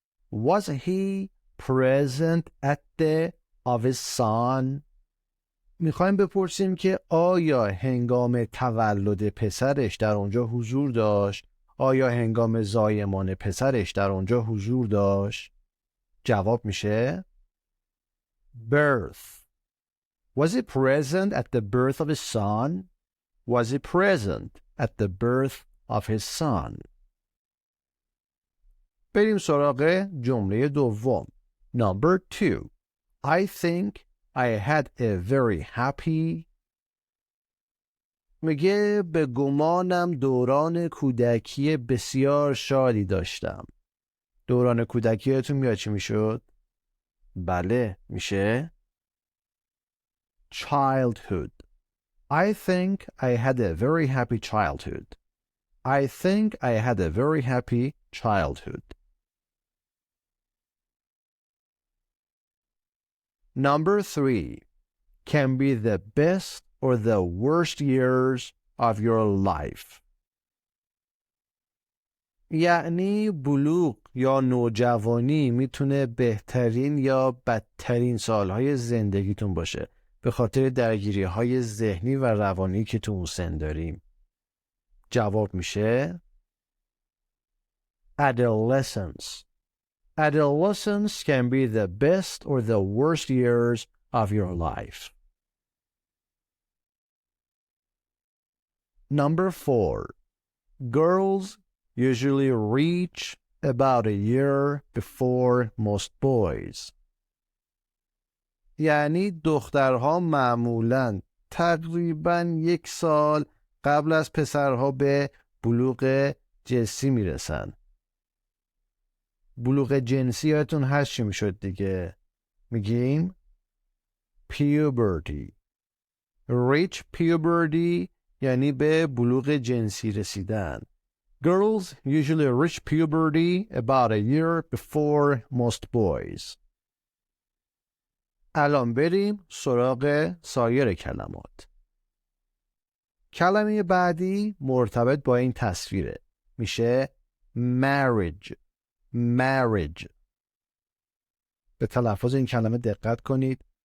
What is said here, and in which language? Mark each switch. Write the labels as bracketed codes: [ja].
[en] Was he present at the of his son? [fa] میخوایم بپرسیم که آیا هنگام تولد پسرش در اونجا حضور داشت؟ آیا هنگام زایمان پسرش در اونجا حضور داشت؟ جواب میشه birth. [en] Was he present at the birth of his son? Was he present at the birth of his son? [fa] بریم سراغ جمله دوم. [en] Number 2. I think I had a very happy. [fa] میگه به گمانم دوران کودکی بسیار شادی داشتم. دوران کودکیتون میاد چی میشد؟ بله میشه childhood. [en] I think I had a very happy childhood. Number 3. Can be the best or the worst years of your life. [fa] یعنی بلوغ یا نوجوانی میتونه بهترین یا بدترین سالهای زندگیتون باشه به خاطر درگیری‌های ذهنی و روانی که تو اون سن داریم. جواب میشه adolescence. [en] Adolescence can be the best or the worst years of your life. Number 4. Girls usually reach about a year before most boys. [fa] یعنی دخترها معمولاً تقریباً 1 سال قبل از پسرها به بلوغ جنسی میرسن. بلوغ جنسی یادتون هست چی میشد دیگه؟ میگیم puberty. [en] reach puberty [fa] یعنی به بلوغ جنسی رسیدن. [en] Girls usually reach puberty about a year before most boys. [fa] الان بریم سراغ سایر کلمات. کلمه بعدی مرتبط با این تصویره. میشه marriage. [en] marriage. [fa] به تلفظ این کلمه دقت کنید.